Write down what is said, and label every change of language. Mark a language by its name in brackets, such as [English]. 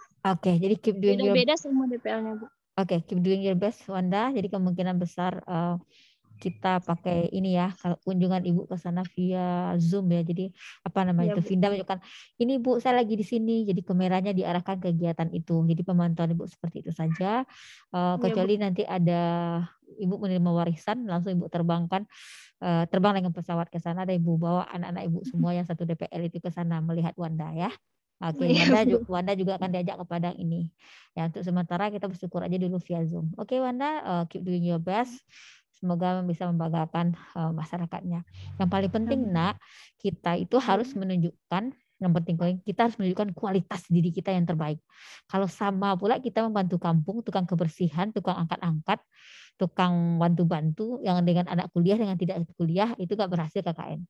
[English] Oke, jadi keep doing your [Indonesian] Beda-beda semua DPL-nya Bu. [English] Oke, keep doing your best Wanda. [Indonesian] Jadi kemungkinan besar kita pakai ini ya, kalau kunjungan Ibu ke sana via Zoom ya. Jadi apa namanya Iya, itu Bu. Vinda menunjukkan ini Bu, saya lagi di sini. Jadi kameranya diarahkan kegiatan itu. Jadi pemantauan Ibu seperti itu saja. Kecuali nanti ada Ibu menerima warisan, langsung Ibu terbangkan terbang dengan pesawat ke sana dan Ibu bawa anak-anak Ibu semua yang satu DPL itu ke sana melihat Wanda ya. Oke, Wanda juga akan diajak ke Padang ini. Ya, untuk sementara kita bersyukur aja dulu via Zoom. [English] Oke, Wanda, keep doing your best. [Indonesian] Semoga bisa membanggakan masyarakatnya. Yang paling penting, Nak, kita itu harus menunjukkan, yang penting kita harus menunjukkan kualitas diri kita yang terbaik. Kalau sama pula kita membantu kampung, tukang kebersihan, tukang angkat-angkat, tukang bantu-bantu yang dengan anak kuliah dengan tidak kuliah itu gak berhasil KKN.